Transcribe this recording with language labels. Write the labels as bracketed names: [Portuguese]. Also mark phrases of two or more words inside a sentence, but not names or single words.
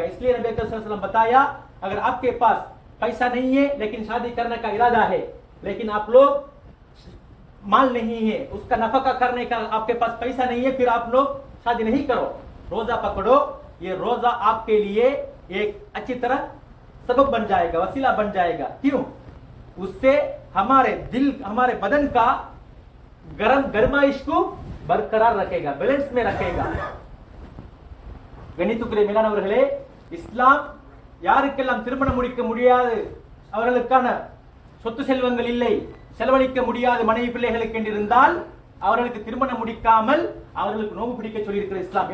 [Hindi] इसलिए नबी [Arabic] صلى الله عليه وسلم [Hindi] बताया, अगर आपके पास पैसा नहीं है लेकिन शादी करने का इरादा है, लेकिन आप लोग माल नहीं है, उसका नफका करने का आपके पास पैसा नहीं है, फिर आप लोग शादी नहीं करो, रोजा पकड़ो। ये रोजा आपके लिए एक अच्छी तरह सबब बन जाएगा, वसीला बन जाएगा। क्यों? उससे हमारे दिल, हमारे बदन का गर्माइश को बरकरार रखेगा, बैलेंस में रखेगा। [Tamil] கணித்துக்குரிய மேலானவர்களே, இஸ்லாம் யாருக்கெல்லாம் திருமணம் முடிக்க முடியாது, அவர்களுக்கான சொத்து செல்வங்கள் இல்லை, செலவழிக்க முடியாத மனைவி பிள்ளைகளுக்கு என்று இருந்தால் அவர்களுக்கு திருமணம் முடிக்காமல் அவர்களுக்கு நோன்பு பிடிக்க சொல்லி இருக்கிற இஸ்லாம்.